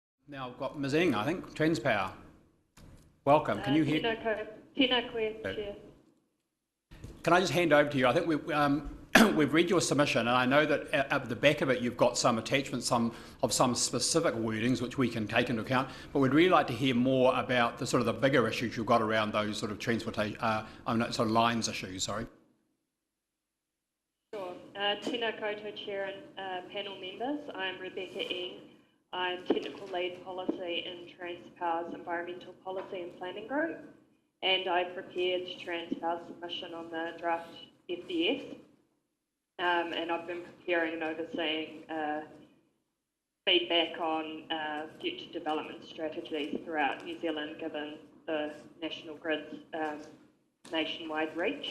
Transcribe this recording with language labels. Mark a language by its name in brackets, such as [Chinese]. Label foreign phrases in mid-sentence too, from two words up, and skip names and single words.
[English] Now I've got Ms Eng, I think, Transpower. Welcome. Can you hear? [Māori] Tēnā koe, [English] Chair. Can I just hand over to you? I think we've read your submission, and I know that at the back of it you've got some attachments, some specific wordings which we can take into account. But we'd really like to hear more about the sort of the bigger issues you've got around those sort of transportation, sort of lines issues. Sorry. Sure. [Māori] Tēnā koutou, [English] Chair and panel members. I'm Rebecca Eng. I'm Technical Lead Policy in Transpower's Environmental Policy and Planning Group, and I prepared Transpower's submission on the draft FDS. And I've been preparing and overseeing feedback on future development strategies throughout New Zealand, given the National Grid's nationwide reach.